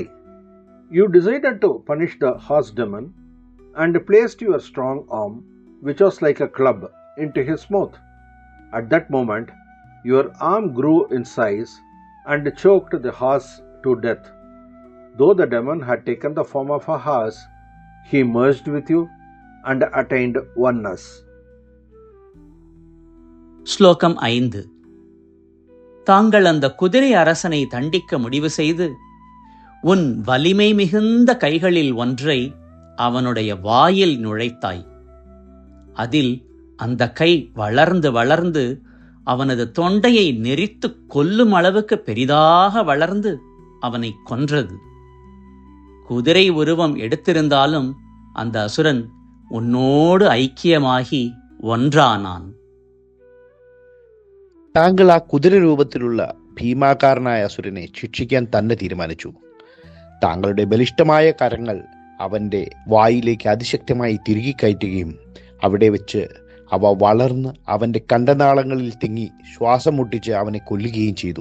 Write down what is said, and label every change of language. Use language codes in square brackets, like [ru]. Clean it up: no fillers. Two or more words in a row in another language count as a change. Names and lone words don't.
[en] You decided to punish the horse demon and placed your strong arm, which was like a club, into his mouth. At that moment, your arm grew in size and choked the horse to death. Though the demon had taken the form of a horse, he merged with you and attained oneness. [ta] ஸ்லோகம் 5. தாங்கள் அந்த குதிரை அரசனை தண்டிக்க முடிவு செய்து உன் வலிமை மிகுந்த கைகளில் ஒன்றை அவனுடைய வாயில் நுழைத்தாய். அதில் அந்த கை வளர்ந்து வளர்ந்து அவனது தொண்டையை நெரித்து கொல்லும் அளவுக்கு பெரிதாக வளர்ந்து அவனை கொன்றது. குதிரை உருவம் எடுத்திருந்தாலும் அந்த அசுரன் உன்னோடு ஐக்கியமாகி ഒன்றாനാൻ. [ml] താങ്കൾ ആ കുതിര രൂപത്തിലുള്ള ഭീമാകാരനായ അസുരനെ ശിക്ഷിക്കാൻ തന്നെ തീരുമാനിച്ചു. താങ്കളുടെ ബലിഷ്ഠമായ കരങ്ങൾ അവന്റെ വായിലേക്ക് അതിശക്തമായി തിരുകി കയറ്റുകയും അവിടെ വെച്ച് അവ വളർന്ന് അവന്റെ കണ്ടനാളങ്ങളിൽ തിങ്ങി ശ്വാസം മുട്ടിച്ച് അവനെ കൊല്ലുകയും ചെയ്തു.